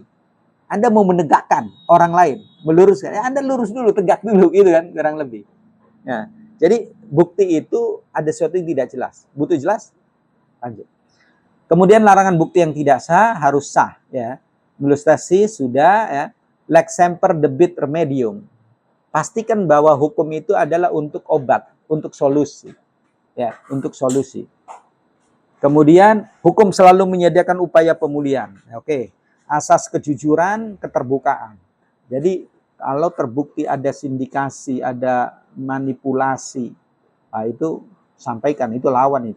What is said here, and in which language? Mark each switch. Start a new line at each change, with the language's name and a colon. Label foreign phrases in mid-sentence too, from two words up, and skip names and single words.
Indonesian: Anda mau menegakkan orang lain, meluruskan, ya Anda lurus dulu, tegak dulu, gitu kan, kurang lebih. Nah, jadi bukti itu ada sesuatu yang tidak jelas. Butuh jelas? Lanjut. Kemudian larangan bukti yang tidak sah harus sah. Ya. Melustasi sudah. Ya.
Latin: Lex semper debit remedium.
Indonesian: Pastikan bahwa hukum itu adalah untuk obat, untuk solusi. Ya, untuk solusi. Kemudian hukum selalu menyediakan upaya pemulihan. Oke. Asas kejujuran, keterbukaan. Jadi kalau terbukti ada sindikasi, ada manipulasi, nah itu sampaikan, itu lawan itu.